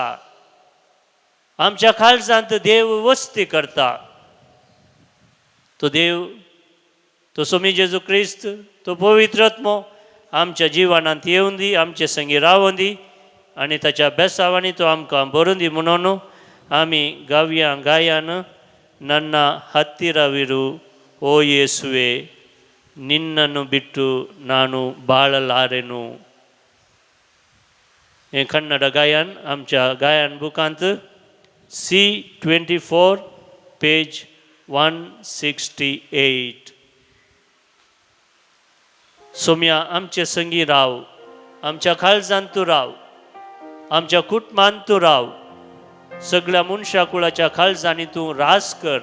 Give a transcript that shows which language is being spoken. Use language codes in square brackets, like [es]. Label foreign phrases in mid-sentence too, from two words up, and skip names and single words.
[kok] आमच्या काळजांत देव वस्ती करता. तो देव, तो सोमी जेजू क्रिस्त, तो पवित्र आत्मो आमच्या जिवनांत येवन दी, आमचे संगी रावून दी आनी ताच्या बेसावांनी तो आमकां बरोवन दी म्हणून आमी गावया गायान [kn] ನನ್ನ ಹತ್ತಿರವಿರು ಓ ಯೇಸುವೆ, ನಿನ್ನನ್ನು ಬಿಟ್ಟು ನಾನು ಬಾಳಲಾರೆನು. [kok] हे कन्नड गायन आमच्या गायन बुकांत C24 पेज 168. सोम्या आमचे संगी राव, आमच्या काळजांत तूं राव, आमच्या कुटुंबांत तूं राव, सगळ्या मनशा कुळाच्या काळजांनी तूं रास कर.